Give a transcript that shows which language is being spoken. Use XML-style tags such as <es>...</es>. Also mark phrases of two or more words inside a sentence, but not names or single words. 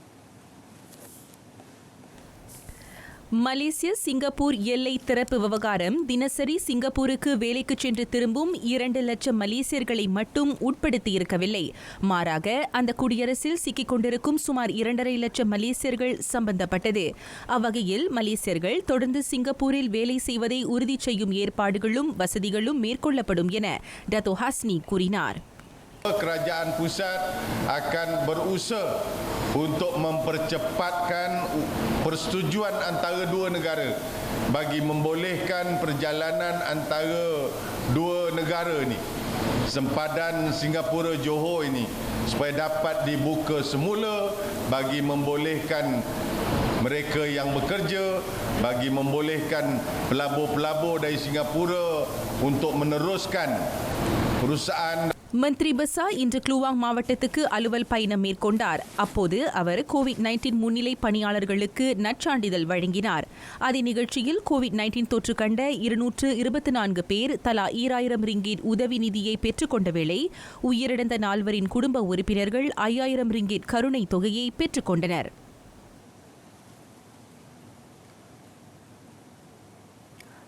<ta>மலேசிய சிங்கப்பூர் எல்லை திறப்பு விவகாரம் தினசரி சிங்கப்பூருக்கு வேலைக்கு சென்று திரும்பும் 2 லட்சம் மலேசியர்களை மட்டும் உட்படுத்தியிருக்கவில்லை. மாறாக அந்த குடியரசில் சிக்கிக் கொண்டிருக்கும் சுமார் 2.5 லட்சம் மலேசியர்கள் சம்பந்தப்பட்டது. அவ்வகையில் மலேசியர்கள் தொடர்ந்து சிங்கப்பூரில் வேலை செய்வதை உறுதி செய்யும் ஏற்பாடுகளும் வசதிகளும் மேற்கொள்ளப்படும் என டத்தோ ஹஸ்னி கூறினார்.</ta> <ms>Kerajaan pusat akan berusaha untuk mempercepatkan persetujuan antara dua negara bagi membolehkan perjalanan antara dua negara ini, sempadan Singapura Johor ini, supaya dapat dibuka semula bagi membolehkan mereka yang bekerja, bagi membolehkan pelabur-pelabur dari Singapura untuk meneruskan perusahaan.</ms> <ta>மந்திரி பெசா இன்று க்ளூவாங் மாவட்டத்துக்கு அலுவல் பயணம் மேற்கொண்டார். அப்போது அவர் கோவிட்-19 முன்னிலை பணியாளர்களுக்கு நற்சான்றிதழ் வழங்கினார். அதே நிகழ்ச்சியில் கோவிட்-19 தொற்று கண்ட 224 பேர் தலா 2000 ரிங்கிட் உதவி நிதியை பெற்றுக் கொண்ட வேளை உயிரிழந்த 4 குடும்ப உறுப்பினர்கள் 5000 ரிங்கிட் கருணை தொகையை பெற்றுக் கொண்டனர்.</ta>